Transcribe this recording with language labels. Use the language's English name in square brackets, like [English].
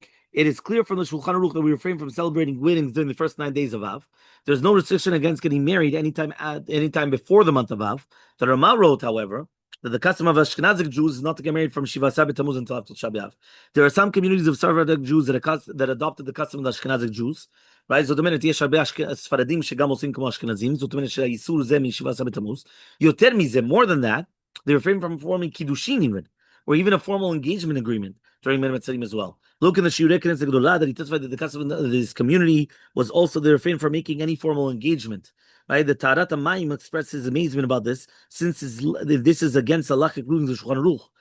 [English] It is clear from the Shulchan Aruch that we refrain from celebrating weddings during the first 9 days of Av. There's no restriction against getting married anytime before the month of Av. The Ramah wrote, however, that the custom of Ashkenazic Jews is not to get married from Shiva Sabbat Tammuz until after Tisha B'Av. There are some communities of Sephardic Jews that adopted the custom of the Ashkenazic Jews. Right? [Hebrew] זאת אומרת, יש הרבה ספרדים שגם עושים כמו אשכנזים, זאת אומרת שהאיסור זה משבעה עשר בתמוז. יותר מזה, [English] more than that, they refrain from performing kiddushin even, or even a formal engagement agreement during Ben HaMetzarim as well. Look in the Shiurei Knesset Gedolah that he testified that the custom of this community was also they refrain from making any formal engagement. Right? The Taharat HaMayim expresses amazement about this, since this is against halachic rulings of Shulchan Aruch.